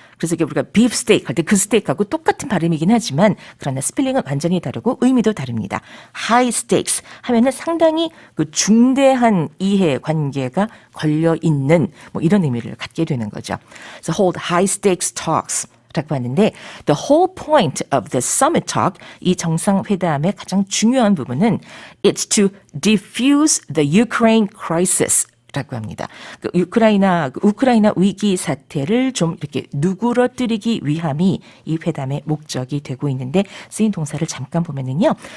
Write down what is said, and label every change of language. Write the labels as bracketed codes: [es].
[ko] 그래서 이게 우리가 [en] beef steak [ko] 할 때 그 스테이크하고 똑같은 발음이긴 하지만 그러나 스펠링은 완전히 다르고 의미도 다릅니다. [en] high stakes [ko] 하면은 상당히 그 중대한 이해관계가 걸려 있는 뭐 이런 의미를 갖게 되는 거죠. 그래서 [en] hold high stakes talks. [ko] 라고 하는데 [en] the whole point of the summit talk [ko] 이 정상회담의 가장 중요한 부분은 [en] it's to defuse the Ukraine crisis [ko] 라고 합니다. 우크라이나 위기 사태를 좀 이렇게 누그러뜨리기 위함이 이 회담의 목적이 되고 있는데 쓰인 동사를 잠깐 보면은요.